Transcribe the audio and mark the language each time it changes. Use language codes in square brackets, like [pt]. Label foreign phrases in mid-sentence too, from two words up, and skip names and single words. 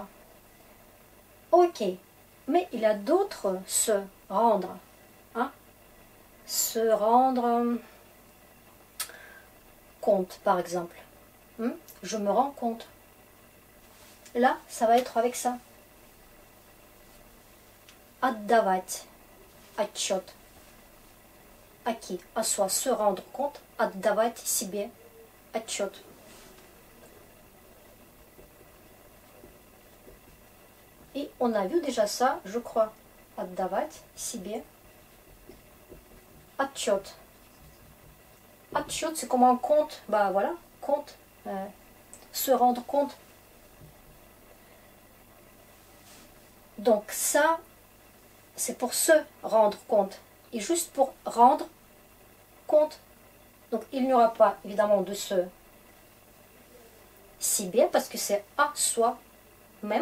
[fr] Ok. Mais il y a d'autres se rendre. Hein? Se rendre compte, par exemple. Je me rends compte. Là, ça va être avec ça. [ru] Отдавать отчет. [fr] À qui? À soi, se rendre compte, [ru] отдавать себе отчет. [fr] Et on a vu déjà ça, je crois. [ru] Отдавать себе отчет. Отчет, [fr] c'est comme un compte. Bah voilà, compte. Se rendre compte. Donc ça, c'est pour se rendre compte. Et juste pour rendre compte. Donc il n'y aura pas évidemment de ce si bien parce que c'est à soi-même.